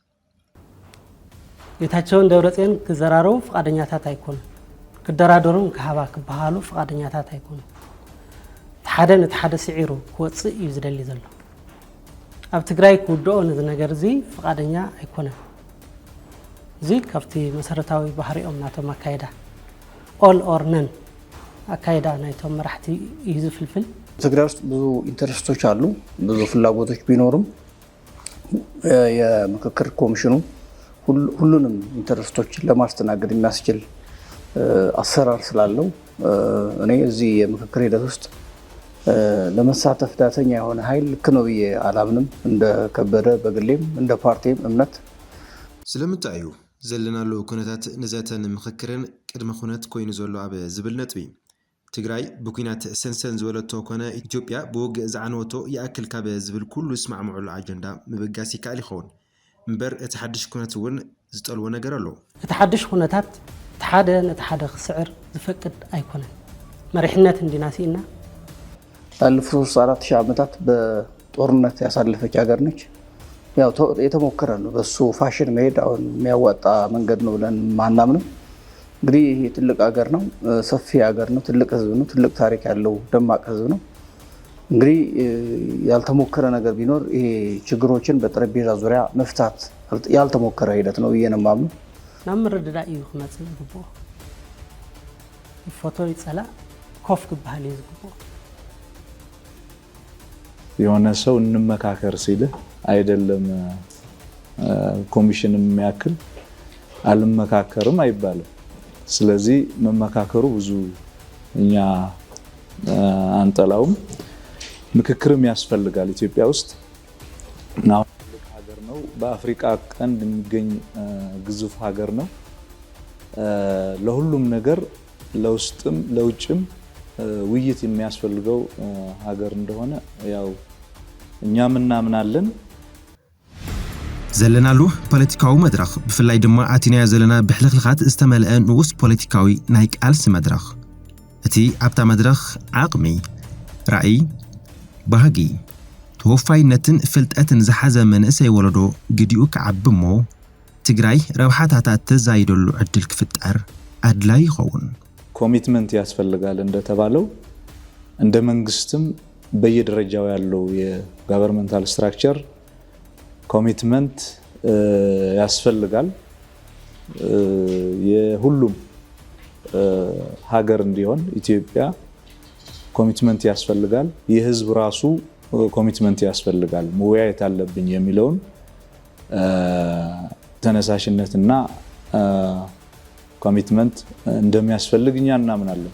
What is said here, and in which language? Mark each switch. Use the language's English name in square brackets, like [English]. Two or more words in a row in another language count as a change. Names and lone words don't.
[Tigrinya] ጌታቸውን ደብረጽዮን ክዘራረቡ ፍቃደኛታት ኣይኮኑ ክደራደሩን ክሃባ ክበሃሉ ፍቃደኛታት ኣይኮኑ ሓደ ነቲ ሓደ ስዒሩ ክወፅእ እዩ ዝደሊ ዘሎ ኣብ ትግራይ ክውድኦ ነዚ ነገር እዚ ፍቃደኛ ኣይኮነን እዚ ካብቲ መሰረታዊ ባህሪኦም ናቶም ኣካይዳ [English] all or none [Tigrinya] አካይዳ ናይቶም መራሕቲ እዩ ዝፍልፍል [Amharic] ትግራይ ውስጥ ብዙ ኢንተረስቶች አሉ ብዙ ፍላጎቶች ቢኖሩም የምክክር ኮሚሽኑ ሁሉንም ኢንተረስቶች ለማስተናገድ የሚያስችል አሰራር ስላለው እኔ እዚህ የምክክር ሂደት ውስጥ ለመሳተፍ ዳተኛ የሆነ ኃይል ልክ ነው ብዬ አላምንም እንደ ከበደ በግሌም እንደ ፓርቲም እምነት [Tigrinya] ስለምታዩ ዘለናሉ ኩነታት ንዘተን ምክክርን ቅድመ ኩነት ኮይኑ ዘሎ ኣብ ዝብል ነጥቢ ትግራይ ብኩናት ሰንሰን ዝበለቶ ኮነ ኢትዮጵያ ብውግእ ዝዓነወቶ ይኣክል ካብ ዝብል ኩሉ ስማዕምዑሉ ኣጀንዳ ምብጋስ ይከኣል ይኸውን እምበር እቲ ሓድሽ ኩነት እውን ዝጠልዎ ነገር ኣሎ እቲ ሓድሽ ኩነታት ሓደ ነቲ ሓደ ክስዕር ዝፈቅድ ኣይኮነን መሪሕነት እንዲናሲና [Amharic] ላለፉት 4,000 ዓመታት በጦርነት ያሳለፈች ሀገር ነች ያው የተሞከረ ነው በሱ ፋሽን መሄድ አሁን የሚያዋጣ መንገድ ነው ብለን ማናምንም እንግዲህ ይሄ ትልቅ ሀገር ነው ሰፊ ሀገር ነው ትልቅ ህዝብ ነው ትልቅ ታሪክ ያለው ደማቅ ህዝብ ነው እንግዲህ ያልተሞከረ ነገር ቢኖር ይሄ ችግሮችን በጠረጴዛ ዙሪያ መፍታት ያልተሞከረ ሂደት ነው እየነማም [Tigrinya] ናምርድዳ እዩ ክመጽእ ዝግብኦ ፎቶ ይጸላ ኮፍ ክባሃል ይዝግብኦ [Amharic] የሆነ ሰው እንመካከር ሲል አይደለም ኮሚሽን የሚያክል አልመካከርም አይባልም። ስለዚህ መመካከሩ ብዙ እኛ አንጠላውም። ምክክርም ያስፈልጋል። ኢትዮጵያ ውስጥ ነው ሀገር ነው። በአፍሪካ ቀንድ የሚገኝ ግዙፍ ሀገር ነው። ለሁሉም ነገር ለውስጥም ለውጭም ውይይት የሚያስፈልገው ሀገር እንደሆነ ያው እኛም እናምናለን። [Tigrinya] ዘለናሉ ፖለቲካዊ መድረኽ ብፍላይ ድማ ኣቲናያ ዘለና ብሕልኽልኻት ዝተመልአ ንኡስ ፖለቲካዊ ናይ ቃልሲ መድረኽ እቲ ኣብታ መድረኽ ዓቕሚ ራእይ ባህጊ ተወፋይነትን ፍልጠትን ዝሓዘ መንእሰይ ወለዶ ግዲኡ ክዓቢ እሞ ትግራይ ረብሓታታት ተዛይደሉ ዕድል ክፍጠር ኣድላይ ይኸውን። [Amharic] ኮሚትመንት ያስፈልጋል እንደተባለው እንደ መንግስትም በየደረጃው ያለው [English] governmental structure [Amharic] ኮሚትመንት ያስፈልጋል። የሁሉም ሀገር እንዲሆን ኢትዮጵያ ኮሚትመንት ያስፈልጋል። የህዝብ ራሱ ኮሚትመንት ያስፈልጋል። መወያየት አለብኝ የሚለውን ተነሳሽነትና ኮሚትመንት እንደሚያስፈልግ እኛ እናምናለን።